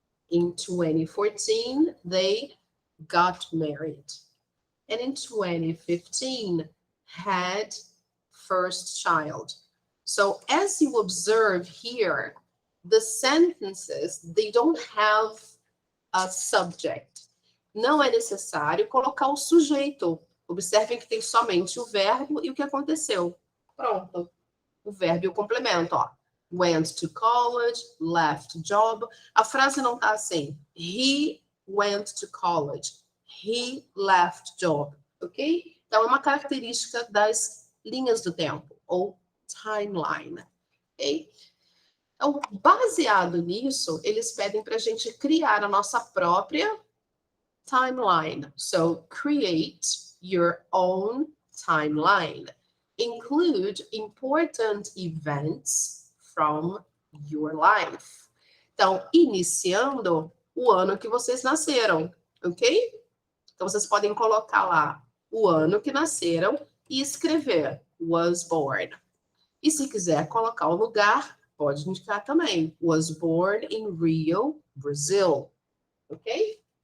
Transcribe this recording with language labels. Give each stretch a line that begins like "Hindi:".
English: In 2014, they got married. And in 2015, had first child. So as you observe here, the sentences, they don't have a subject.
Portuguese: Não é necessário colocar o sujeito. Observem que tem somente o verbo e o que aconteceu. Pronto. O verbo e o complemento, ó.
English: Went to college, left job.
Portuguese: A frase não tá assim.
English: He went to college. He left job. Ok?
Portuguese: Então, é uma característica das linhas do tempo, ou timeline. Ok? Então, baseado nisso, eles pedem para a gente criar a nossa própria timeline.
English: So, create your own timeline. Include important events from your life.
Portuguese: Então, iniciando o ano que vocês nasceram, ok? Então, vocês podem colocar lá o ano que nasceram e escrever
English: was born.
Portuguese: E se quiser colocar o lugar, pode indicar também.
English: Was born in Rio, Brazil. Ok?